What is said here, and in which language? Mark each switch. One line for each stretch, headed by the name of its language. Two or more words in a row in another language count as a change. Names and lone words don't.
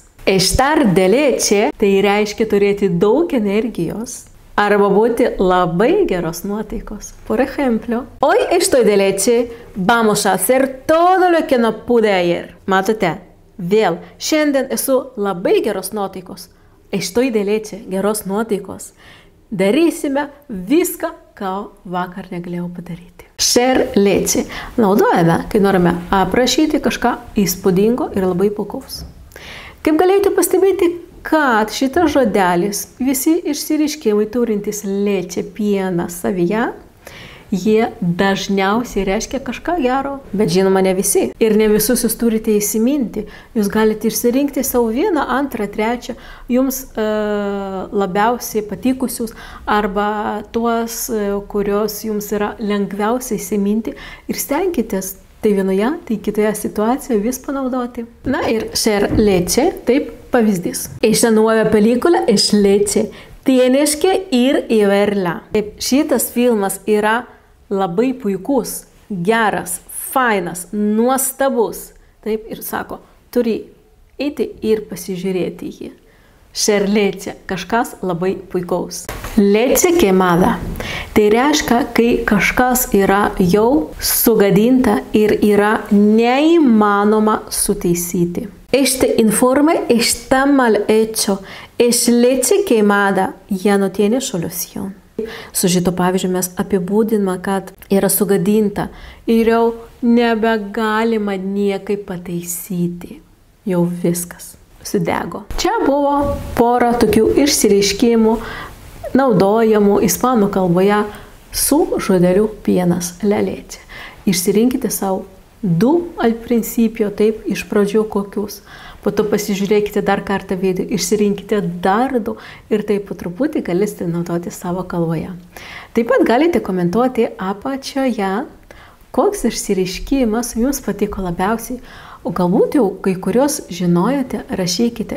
Spanish: Estar de leche
Lithuanian: tai reiškia turėti daug energijos arba būti labai geros nuotaikos.
Spanish: Por ejemplo, hoy estoy de leche, vamos a hacer todo lo que no pude ayer.
Lithuanian: Matote, vėl, šiandien esu labai geros nuotaikos.
Spanish: Estoy de leche,
Lithuanian: geros nuotaikos. Darysime viską, ką vakar negalėjau padaryti.
Spanish: Ser leche
Lithuanian: naudojame, kai norime aprašyti kažką įspūdingo ir labai puikaus. Kaip galėjote pastebėti, kad šitas žodelis, visi išsireiškimai turintys leche, pieną savyje, jie dažniausiai reiškia kažką gero, bet žinoma ne visi. Ir ne visus jūs turite įsiminti. Jūs galite išsirinkti savo vieną, antrą, trečią, jums labiausiai patikusius arba tuos, kurios jums yra lengviausiai įsiminti ir stenkitės tai vienoje, tai kitoje situacijoje vis panaudoti. Na ir
Spanish: ser leche,
Lithuanian: taip pavyzdys.
Spanish: Esta nueva película es leche. Tienes que ir y verla.
Lithuanian: Taip, šitas filmas yra labai puikus, geras, fainas, nuostabus. Taip, ir sako, turi eiti ir pasižiūrėti jį.
Spanish: Ser leche,
Lithuanian: kažkas labai puikaus.
Spanish: Leche quemada.
Lithuanian: Tai reiškia, kai kažkas yra jau sugadinta ir yra neįmanoma sutaisyti.
Spanish: Este informe está mal hecho. Es leche quemada. Ya no tiene solución.
Lithuanian: Su šito pavyzdžiu mes apibūdiname, kad yra sugadinta ir jau nebegalima niekaip pataisyti. Jau viskas. Sudego. Čia buvo pora tokių išsireiškimų naudojamų ispanų kalboje su žodeliu pienas,
Spanish: la leche.
Lithuanian: Išsirinkite savo du
Spanish: al principio,
Lithuanian: taip, iš pradžių kokius. Po to pasižiūrėkite dar kartą video, išsirinkite dar du ir taip po truputį galite naudoti savo kalboje. Taip pat galite komentuoti apačioje, koks išsireiškimas jums patiko labiausiai. O galbūt jau kai kurios žinojote, rašykite.